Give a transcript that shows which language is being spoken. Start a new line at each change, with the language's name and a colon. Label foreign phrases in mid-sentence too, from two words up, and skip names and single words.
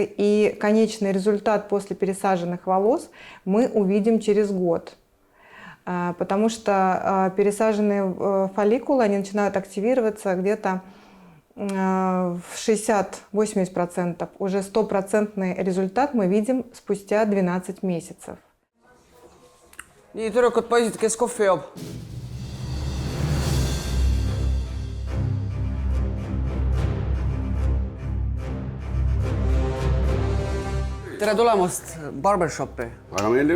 Russian: И конечный результат после пересаженных волос мы увидим через год. Потому что пересаженные фолликулы, они начинают активироваться где-то в 60-80%. Уже 100% результат мы видим спустя 12 месяцев.
Estonian: Nii, tüdrukud, poisid, kes kohvi joob? Tere tulemast barbershopi. Väga meeldiv.